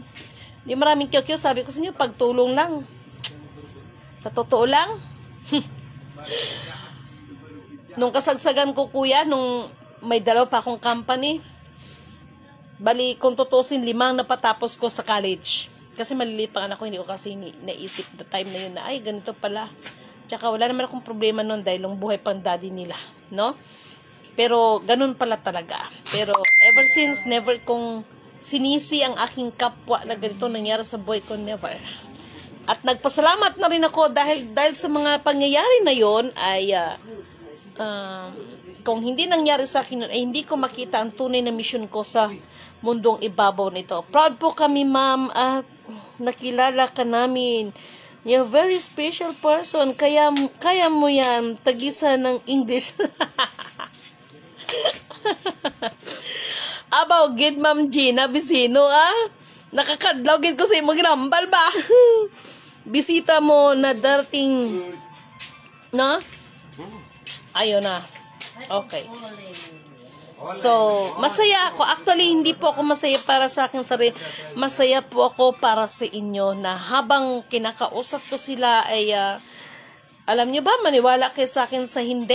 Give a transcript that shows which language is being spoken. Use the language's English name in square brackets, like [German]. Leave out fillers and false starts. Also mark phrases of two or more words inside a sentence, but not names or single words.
[Filipino] Hindi maraming kyo-kyo, sabi ko sa inyo, pagtulong lang. Sa totoo lang, nung kasagsagan ko kuya, nung may dalaw pa akong company, bali, kung tutusin, 5 napatapos ko sa college. Kasi maliliit pa anak ko, hindi ko kasi naisip [English] the time [Filipino] na yun na, ay, ganito pala. Tsaka wala naman akong problema nun dahil yung buhay pang daddy nila. No? Pero ganun pala talaga. Pero [English] ever since, [Filipino] never kong sinisi ang aking kapwa na ganito nangyari sa buhay ko, never. At nagpasalamat na rin ako dahil sa mga pangyayari na yon ay kung hindi nangyari sa akin nun, ay hindi ko makita ang tunay na mission ko sa mundong ibabaw nito. Proud po kami, ma'am, at nakilala ka namin. [English] You're a very special person. [Filipino] Kaya mo yan. Tagisa ng English. [Hiligaynon] Abaw, gid, ma'am Gina Bisino, nakakadlaw gid ko sa imong ginambal ba? [Filipino] Bisita mo na darating, no? Ayun na. Okay. So, masaya ako. Actually, hindi po ako masaya para sa akin sarili. Masaya po ako para sa inyo na habang kinakausap ko sila ay, alam nyo ba, maniwala kayo sa akin sa hindi?